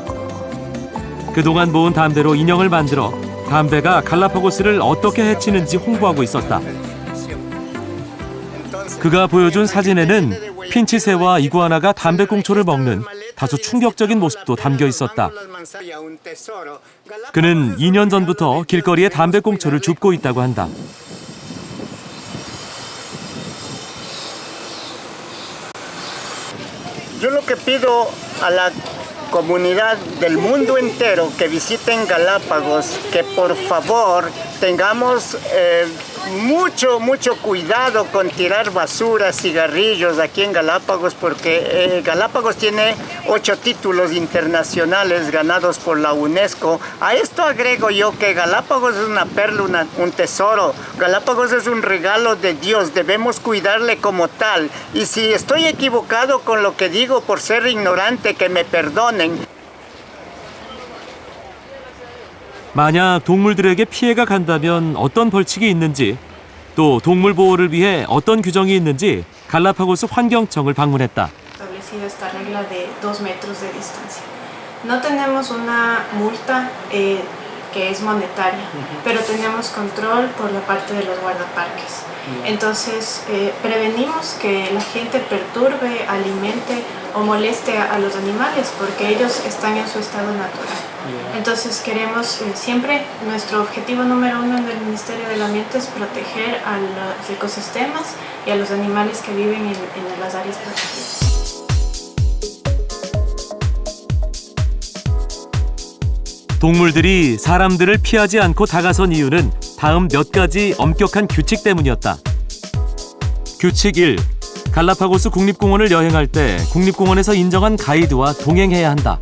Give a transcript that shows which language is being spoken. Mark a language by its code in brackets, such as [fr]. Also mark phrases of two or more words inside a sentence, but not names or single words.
[ko] 그동안 모은 담배로 인형을 만들어 담배가 갈라파고스를 어떻게 해치는지 홍보하고 있었다. 그가 보여준 사진에는 핀치새와 이구아나가 담배꽁초를 먹는 다소 충격적인 모습도 담겨 있었다. 그는 2년 전부터 길거리에 담배꽁초를 줍고 있다고 한다. [es] Yo lo que pido a la comunidad del mundo entero que visiten Galápagos, que por favor tengamos mucho cuidado con tirar basura, cigarrillos aquí en Galápagos, porque Galápagos tiene 8 títulos internacionales ganados por la UNESCO. A esto agrego yo que Galápagos es una perla, un tesoro. Galápagos es un regalo de Dios, debemos cuidarle como tal. Y si estoy equivocado con lo que digo por ser ignorante, que me perdonen. [ko] 만약 동물들에게 피해가 간다면 어떤 벌칙이 있는지, 또 동물 보호를 위해 어떤 규정이 있는지 갈라파고스 환경청을 방문했다. [es] Establecido esta regla de 2 metros de distancia. No tenemos una multa que es monetaria, pero tenemos control por la parte de los guardaparques. Entonces prevenimos que la gente perturbe, alimente o moleste a los animales porque ellos están en su estado natural. Entonces queremos siempre, nuestro objetivo número 1 del Ministerio del Ambiente es proteger a los ecosistemas y a los animales que viven en las áreas protegidas. [ko] 동물들이 사람들을 피하지 않고 다가선 이유는 다음 몇 가지 엄격한 규칙 때문이었다. 규칙 1. 갈라파고스 국립공원을 여행할 때 국립공원에서 인정한 가이드와 동행해야 한다.